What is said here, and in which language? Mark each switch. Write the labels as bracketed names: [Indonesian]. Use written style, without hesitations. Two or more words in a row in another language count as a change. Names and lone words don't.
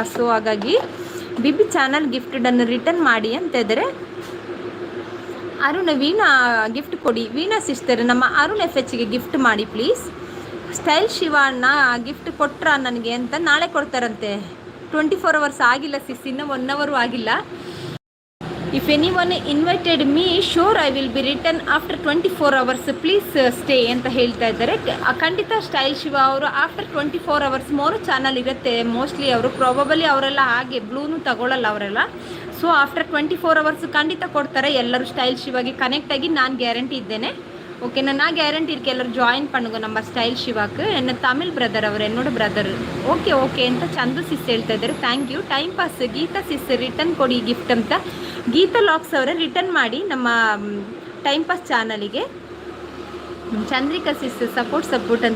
[Kannada] ಸೊ ಹಾಗಾಗಿ ಬಿಬಿ ಚಾನಲ್ ಗಿಫ್ಟನ್ನು ರಿಟರ್ನ್ ಮಾಡಿ ಅಂತ ಇದ್ದಾರೆ. ಅರುಣ್ ವೀಣಾ ಗಿಫ್ಟ್ ಕೊಡಿ, ವೀಣಾ ಸಿಸ್ಟರ್ ನಮ್ಮ ಅರುಣ್ ಎಫ್ ಎಚ್ಗೆ ಗಿಫ್ಟ್ ಮಾಡಿ ಪ್ಲೀಸ್. ಸ್ಟೈಲ್ ಶಿವಣ್ಣ ಗಿಫ್ಟ್ ಕೊಟ್ರ ನನಗೆ ಅಂತ, ನಾಳೆ ಕೊಡ್ತಾರಂತೆ. 24 ಅವರ್ಸ್ ಆಗಿಲ್ಲ ಸಿಸ್, ಇನ್ನೂ 1 ಅವರ್ ಆಗಿಲ್ಲ. [English] if any one invited me sure I will be return after 24 hours, please stay [Kannada] ಅಂತ ಹೇಳ್ತಾ ಇದ್ದಾರೆ. ಖಂಡಿತ ಸ್ಟೈಲ್ ಶಿವ ಅವರು [English] after 24 hours [Kannada] 3 ಚಾನಲ್ ಇರುತ್ತೆ ಮೋಸ್ಟ್ಲಿ. ಅವರು ಪ್ರಾಬಬಲಿ ಅವರೆಲ್ಲ ಹಾಗೆ ಬ್ಲೂನು ತಗೊಳ್ಳಲ್ಲ ಅವರೆಲ್ಲ. ಸೊ [English] after 24 hours [Kannada] ಖಂಡಿತ ಕೊಡ್ತಾರೆ. ಎಲ್ಲರೂ ಸ್ಟೈಲ್ ಶಿವಾಗೆ ಕನೆಕ್ಟ್ ಆಗಿ ನಾನು ಗ್ಯಾರಂಟಿ ಇದ್ದೇನೆ. [Tamil] ஓகேண்ணா, நான் கேரண்டி இருக்கேன் [Kannada] ಎಲ್ಲರೂ ಜಾಯಿನ್ [Tamil] பண்ணுங்க [Kannada] ನಮ್ಮ ಸ್ಟೈಲ್ ಶಿವಾಕ್ಕೆ. ಎನ್ನ ತಮಿಳ್ ಬ್ರದರ್ ಅವರು, ಎನ್ನೋಡ ಬ್ರದರ್. ಓಕೆ ಓಕೆ ಅಂತ ಚಂದು ಸಿಸ್ ಹೇಳ್ತಾ ಇದ್ದಾರೆ. [English] thank you. [Kannada] ಟೈಮ್ ಪಾಸ್ ಗೀತಾ ಸಿಸ್ ರಿಟರ್ನ್ ಕೊಡಿ ಗಿಫ್ಟ್ ಅಂತ. ಗೀತಾ ಲಾಕ್ಸ್ ಅವರೇ ರಿಟರ್ನ್ ಮಾಡಿ ನಮ್ಮ ಟೈಮ್ ಪಾಸ್ ಚಾನಲಿಗೆ. ಚಂದ್ರಿಕಾ ಸಿಸ್ ಸಪೋರ್ಟ್ ಅಂತ.